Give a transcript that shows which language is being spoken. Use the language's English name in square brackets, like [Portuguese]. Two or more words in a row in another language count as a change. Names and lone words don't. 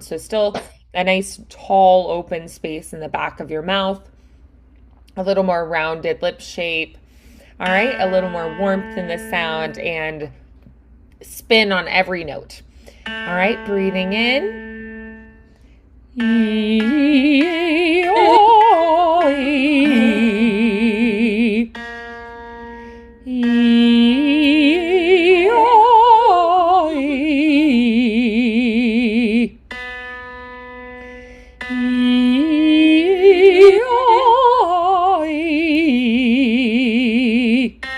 [English] So still a nice tall open space in the back of your mouth, a little more rounded lip shape. All right, a little more warmth in the sound and spin on every note. All right, breathing in. E, O, E. E, O, E. E, O, E.